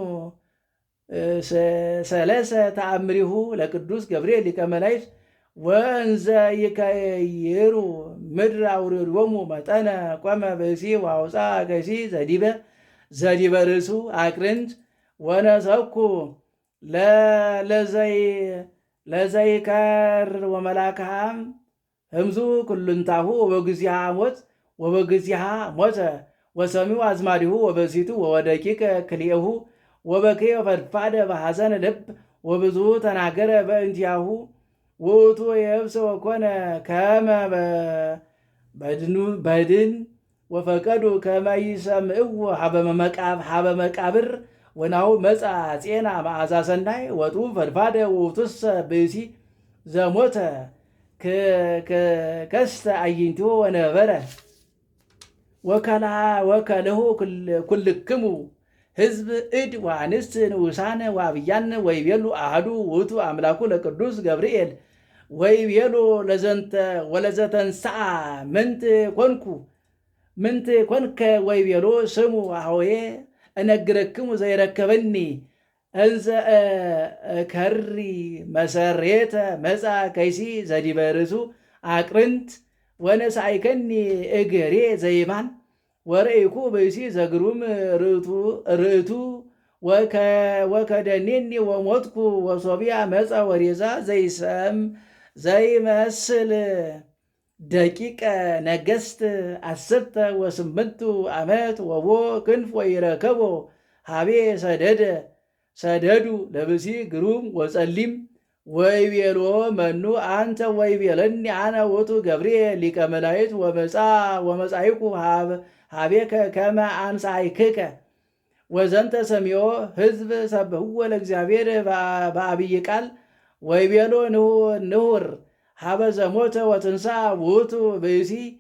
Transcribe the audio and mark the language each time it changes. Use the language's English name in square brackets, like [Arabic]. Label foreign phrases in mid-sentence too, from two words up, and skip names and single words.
[Geez] ሰለሰ ተአምሪሁ ለቅዱስ ገብርኤል ሊቀ መላእክት ወእንዘ ይከይሩ ምድር አውርዶሙ መጠነ ቆመ ብእሲ ወአውፃ ከይሲ ዘዲበ ርእሱ አቅርንት ወነሰኩ ለዘይከር ወመላክሃም ህምዙ ኩልንታሁ ወበግዚሃ ሞተ ወሰሚው አዝማዲሁ ወበሲቱ ወወደቂቀ ክልኤሁ ወበከየ ፈድፋደ በሐዘን ልብ ወብዙ ተናገረ በእንቲአሁ ውእቱ የብሰ ወኮነ ከመ በድን ወፈቀዱ ከመ ይሰምዕዎ ሀበ መቃብር ወናሁ መጻ ጼና መዓዛ ሰናይ ወጡ ፈድፋደ ውእቱሰ ብእሲ ዘሞተ ከስተ አዕይንቲሁ ወነበረ ወከልሁ ኩልክሙ ህዝብ እድ ወአንስት ንዑሳነ ወአብያን ወይቤሉ አሐዱ ውእቱ አምላኩ ለቅዱስ ገብርኤል ወይቤሉ ወለዘተንሥአ ምንት ኮንከ ወይቤሉ ስሙ አኀዌ እነግረክሙ ዘይረከበኒ እንዘ ከሪ መሰሬተ መጻ ከይሲ ዘዲበ ርእሱ አቅርንት ወነሳይከኒ እግሬ ዘይማን ወርኢኩ ብእሲ ዘግሩም ርእቱ ወከደኔኒ ወሞትኩ ወሶቢያ መጻ ወሬዛ ዘይመስል ደቂቀ ነገሥት 18 ዓመት ወቦ ክንፍ ወይረከቦ ሃቤ ሰደዱ ለብሲ ግሩም ወጸሊም ወይቤሎ መኑ አንተ ወይቤለኒ አነ ውእቱ ገብርኤል ሊቀ መላእክት ወመጻይኩ ሃቤከ ከመ አንሣእክከ ወዘንተ ሰሚዖ ሕዝብ ሰብሕዎ ለእግዚአብሔር በአብይ ቃል ወይቤሎ ንሁር ሀበ ዘሞተ ወትንሣእ ውእቱ ብእሲ